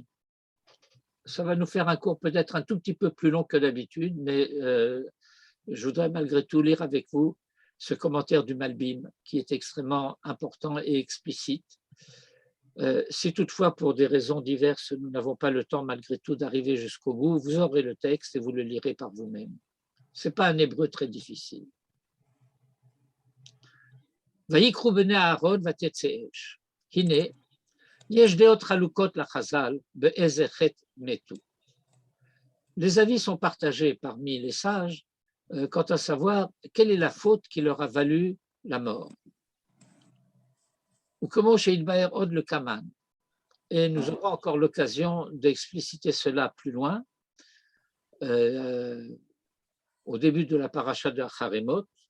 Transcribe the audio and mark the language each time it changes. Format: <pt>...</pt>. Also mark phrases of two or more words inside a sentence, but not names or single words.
<fr>Ça va nous faire un cours peut-être un tout petit peu plus long que d'habitude, mais je voudrais malgré tout lire avec vous ce commentaire du Malbim qui est extrêmement important et explicite. Si toutefois, pour des raisons diverses, nous n'avons pas le temps malgré tout d'arriver jusqu'au bout, vous aurez le texte et vous le lirez par vous-même. Ce n'est pas un hébreu très difficile.</fr> <he>ויקחו בני אהרון ותצא אש. הנה, יש דעות חלוקות לחז"ל באיזה חטא מתו.</he> <fr>Les avis sont partagés parmi les sages quant à savoir quelle est la faute qui leur a valu la mort. Ou comment</fr> <he>שיתבאר עוד לקמן.</he> <fr>Et nous aurons encore l'occasion d'expliciter cela plus loin au début de la paracha de Acharemot.</fr>